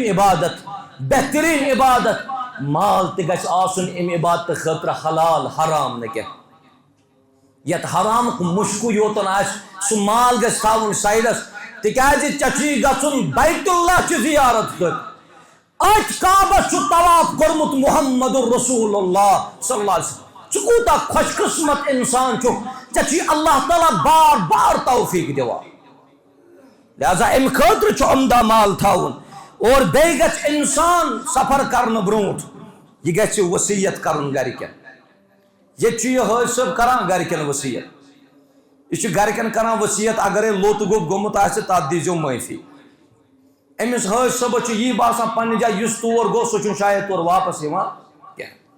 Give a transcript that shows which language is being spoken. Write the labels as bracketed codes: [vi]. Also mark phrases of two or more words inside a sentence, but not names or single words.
[ks] عبادت بہتریٖن عبادت مال تہِ گژھِ آسُن امہِ عبادتہٕ خٲطرٕ حلال حرام نہٕ کینٛہہ یتھ حرامُک مُشکُے یوتن آسہِ سُہ مال گژھِ تھاوُن سایڈس تِکیازِ ژےٚ چھُے گژھُن بیت اللہ چہِ زیارت خٲطرٕ أتھۍ کعبس چھُ طواف کوٚرمُت [ar] محمد رسول اللہ صلی اللہ علیہ وسلم [ks] ژٕ کوٗتاہ خۄش قٕسمت انسان چھُکھ ژےٚ چھُے [ar] اللہ تعالیٰ [ks] بار بار توفیٖق دِوان لہذا امہِ خٲطرٕ چھُ عمدہ مال تھاوُن اور بیٚیہِ گژھِ انسان سفر کرنہٕ برونٛٹھ یہِ گژھِ وصیت کرُن گرِکٮ۪ن ییٚتہِ چھُ یہِ حٲج صٲب کران گرِکٮ۪ن وصیت یہِ چھُ گرِکٮ۪ن کران وصیت اگرے لوٚت گوٚب گوٚمُت آسہِ تتھ دیٖزیو معٲفی أمِس حٲج صٲبس چھُ یی باسان پننہِ جایہِ یُس تور گوٚو سُہ چھُنہٕ شاید تورٕ واپس یِوان کینٛہہ